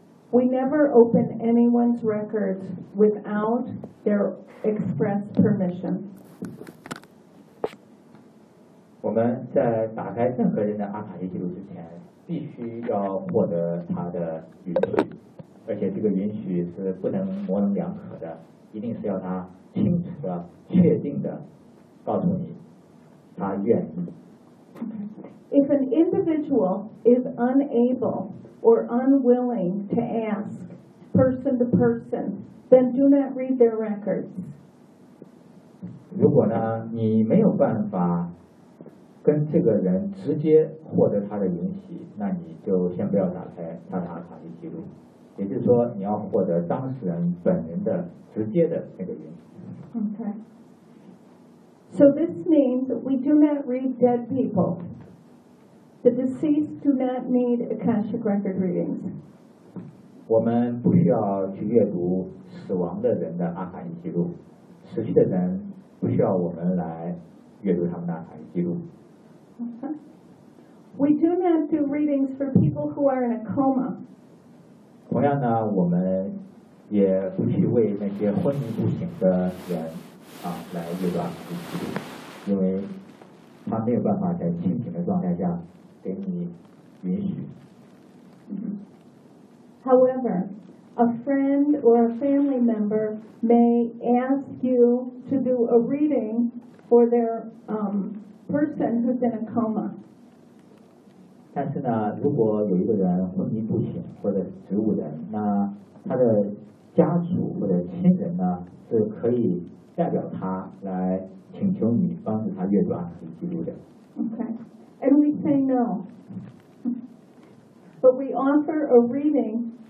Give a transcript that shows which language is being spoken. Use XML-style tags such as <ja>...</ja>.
<en>We never open anyone's records without their express permission.</en> <zh>我们在打开任何人的阿卡西记录之前，必须要获得他的允许。而且这个允许是不能模棱两可的，一定是要他清楚的确定的告诉你他愿意。</zh> <en>If an individual is unable or unwilling to ask person to person, then do not read their records.</en> <zh>如果呢，你没有办法跟这个人直接获得他的允许，那你就先不要打开他的卡地记录。也就是说，你要获得当事人本人的直接的那个允许。</zh> <en>Okay. So this means we do not read dead people. The deceased do not need Akashic record readings.</en> <zh>我们不需要去阅读死亡的人的阿卡伊记录，死去的人不需要我们来阅读他们的阿卡伊记录。 Uh-huh.</zh> <en>We do not do readings for people who are in a coma.</en> <zh>同样呢，我们也不去为那些昏迷不醒的人啊来阅读阿卡伊记录，因为他没有办法在清醒的状态下给你允许。</zh> <en>However, a friend or a family member may ask you to do a reading for their person who's in a coma.</en> <zh>但是呢，如果有一个人昏迷不醒，或者植物人，那他的家属或者亲人呢，是可以代表他来请求你帮助他阅读阿卡西记录的。</zh> <en>Okay, and we say no, but we offer a reading.</en>